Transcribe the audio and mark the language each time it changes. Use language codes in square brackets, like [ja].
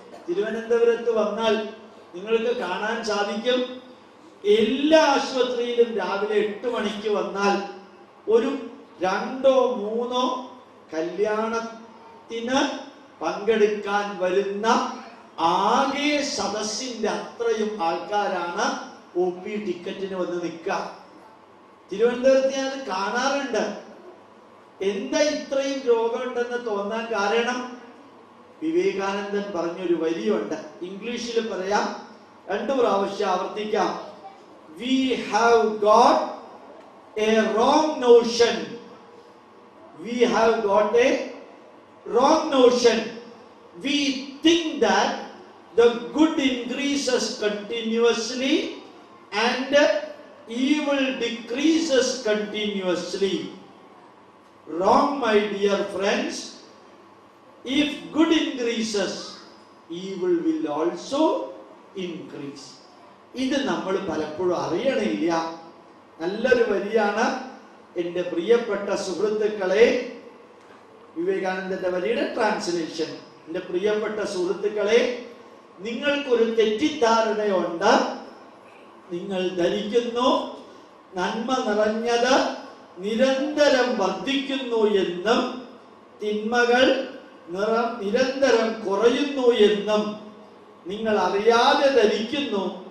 [ml] തിരുവനന്തപുരത്ത് വന്നാൽ നിങ്ങൾക്ക് കാണാൻ സാധിക്കും, എല്ലാ ആശുപത്രിയിലും രാവിലെ 8 മണിക്ക് വന്നാൽ ഒരു 2 or 3 കല്യാണത്തിന് പങ്കെടുക്കാൻ വരുന്ന ആകെ സദസ്സിന്റെ അത്രയും ആൾക്കാരാണ് OP ടിക്കറ്റിന് വന്ന് നിൽക്കുക. തിരുവനന്തപുരത്ത് ഞാൻ കാണാറുണ്ട്. എന്താ ഇത്രയും രോഗമുണ്ടെന്ന് തോന്നാൻ കാരണം? വിവേകാനന്ദൻ പറഞ്ഞൊരു വരിയുണ്ട്, ഇംഗ്ലീഷിൽ പറയാം, 2 പ്രാവശ്യം ആവർത്തിക്കാം. [en] We have got a wrong notion. We have got a wrong notion. We think that the good increases continuously and evil decreases continuously. Wrong, my dear friends. If good increases, evil will also increase. [ml] ഇത് നമ്മൾ പലപ്പോഴും അറിയണില്ല. നല്ലൊരു വരിയാണ്. എൻ്റെ പ്രിയപ്പെട്ട സുഹൃത്തുക്കളെ, വിവേകാനന്ദന്റെ വരിയുടെ ട്രാൻസ്ലേഷൻ. എൻ്റെ പ്രിയപ്പെട്ട സുഹൃത്തുക്കളെ, നിങ്ങൾക്കൊരു തെറ്റിദ്ധാരണയുണ്ട്. നിങ്ങൾ ധരിക്കുന്നു നന്മ നിറഞ്ഞത് നിരന്തരം വർദ്ധിക്കുന്നു എന്നും തിന്മകൾ നിരന്തരം കുറയുന്നു എന്നും നിങ്ങൾ അറിയാതെ ധരിക്കുന്നു.